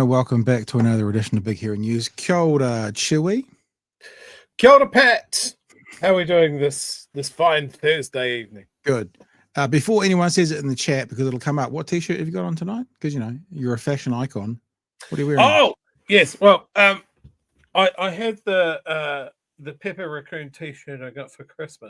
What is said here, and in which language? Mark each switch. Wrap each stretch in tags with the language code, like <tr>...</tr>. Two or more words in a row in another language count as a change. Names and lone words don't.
<en>Welcome back to another edition of Big Hero News.</en> <mi>Kia ora, Chewy. Kia ora, Pat.</mi> <en>How are we doing this fine Thursday evening? Good. Before anyone says it in the chat, because it'll come up, what T-shirt have you got on tonight? Because, you know, you're a fashion icon. What are you wearing? Oh, yes. Well, I had the Pepper Raccoon T-shirt I got for Christmas.</en>